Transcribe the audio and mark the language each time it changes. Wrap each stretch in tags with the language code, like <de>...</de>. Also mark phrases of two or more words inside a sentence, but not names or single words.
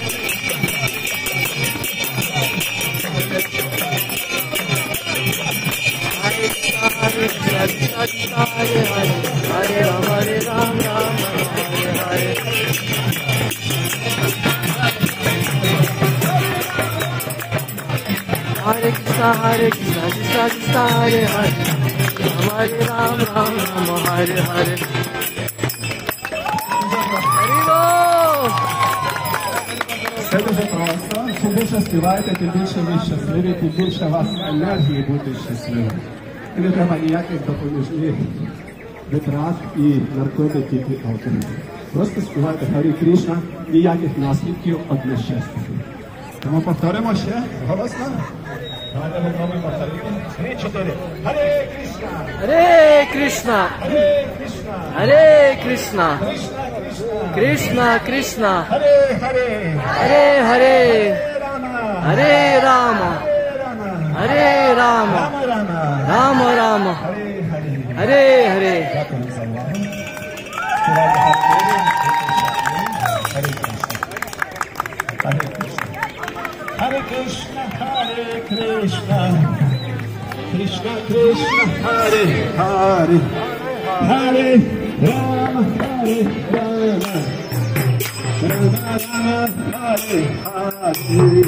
<uk>Hare Krishna, Krishna Hare Hare, Hare Ram, Hare Ram, Hare Hare. Hare Krishna, Krishna Krishna, Hare Hare, Hare Ram, Hare Hare. Це дуже просто. Чим більше співаєте, тим більше ви щасливі, тим більше у вас енергії бути щасливим. І не треба ніяких допоміжних витрат і наркотиків і алкоголю. Просто співайте Харі Кришна, ніяких наслідків од нещастя. Тому повторимо ще голосно. Давайте попробуємо повторити. 3, 4. Харе Кришна! Hare Krishna, Харе Кришна! Hare Krishna, Кришна, Кришна! Krishna Krishna, Харе Харе! Hare Hare, Харе Рама! Hare Rama, Рама Hare Rama, Рама! Rama Rama, Харе Харе! Hare Hare. Дякую за увагу. Харе Кришна, Харе Кришна, Кришна Кришна, Харе Харе, Харе Рама, Харе Рама, Рама Рама, Харе Харе.</uk>